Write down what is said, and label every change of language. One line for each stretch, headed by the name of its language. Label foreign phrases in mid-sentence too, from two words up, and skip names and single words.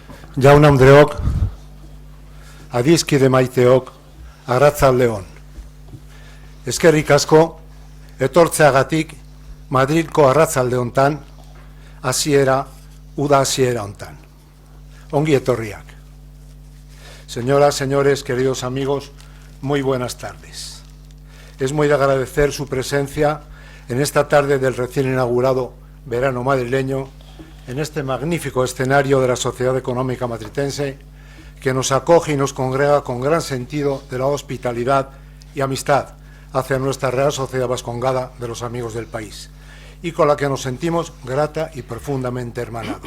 Basque: Jaun Andreok, adiskide maiteok, arratzaldeon. Eskerrik asko, etortzeagatik Madrilko arratzalde hontan, uda hasiera hontan. Ongi etorriak.
Spanish: Señoras, señores, queridos amigos, muy buenas tardes. Es muy de agradecer su presencia en esta tarde del recién inaugurado verano madrileño, en este magnífico escenario de la Sociedad Económica Matritense, que nos acoge y nos congrega con gran sentido de la hospitalidad y amistad hacia nuestra Real Sociedad Vascongada de los amigos del país, y con la que nos sentimos grata y profundamente hermanados.